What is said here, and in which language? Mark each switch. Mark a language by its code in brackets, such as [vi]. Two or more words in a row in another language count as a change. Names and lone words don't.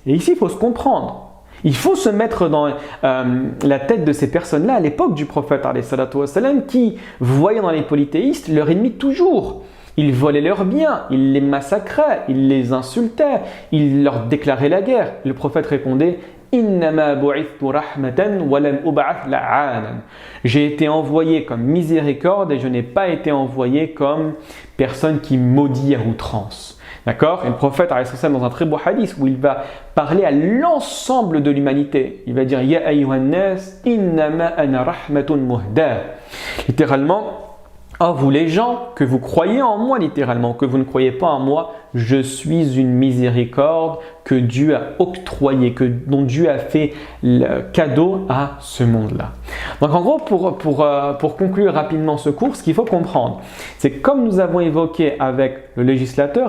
[fr] Et ici il faut se comprendre. Il faut se mettre dans la tête de ces personnes-là à l'époque du prophète qui voyaient dans les polythéistes leur ennemi toujours. Ils volaient leurs biens, ils les massacraient, ils les insultaient, ils leur déclaraient la guerre. Le prophète répondait « [ar] إنما بعثت رحمة ولم أبعث لعانا [fr] » J'ai été envoyé comme miséricorde et je n'ai pas été envoyé comme personne qui maudit à outrance. D'accord? Et le prophète, dans un très beau hadith, où il va parler à l'ensemble de l'humanité. Il va dire « [ar] يا أيها الناس، إنما أنا رحمة مهداة [fr] » Littéralement, « Oh vous les gens, que vous croyez en moi littéralement, que vous ne croyez pas en moi, je suis une miséricorde que Dieu a octroyée, dont Dieu a fait le cadeau à ce monde-là. » Donc en gros, pour conclure rapidement ce cours, ce qu'il faut comprendre, c'est comme nous avons évoqué avec le législateur,